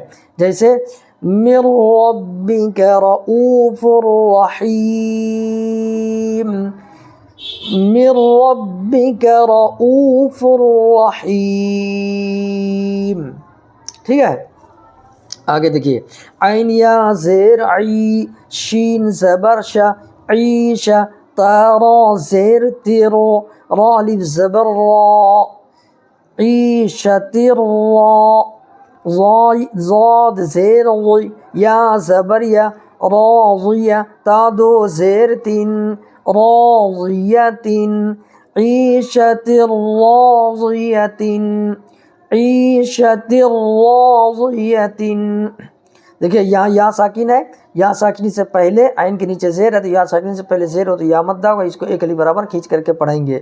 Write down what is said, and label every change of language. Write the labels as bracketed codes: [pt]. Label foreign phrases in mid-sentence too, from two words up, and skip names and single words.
[ur] جیسے [ar] من ربک رؤوف رحیم، من ربک رؤوف رحیم، [ur] ٹھیک ہے۔ آگے دیکھیے عین یا زیر عی، شین زبر شا، عیشہ، تا را زیر تیرو، را الف زبر را، عیشۃ را، ضاد زیر ضی، یا زبر یا، راضیہ، تا دو زیر تین، راضیۃ، [ar] عیشۃ راضیۃ، عیشۃ راضیۃ۔ [ur] دیکھیے یہاں یا ساکن ہے، یا ساکنی سے پہلے عین کے نیچے زیر ہے، تو یا ساکنی سے پہلے زیر ہو تو یا مدہ ہوگا، اس کو ایک الف برابر کھینچ کر کے پڑھیں گے۔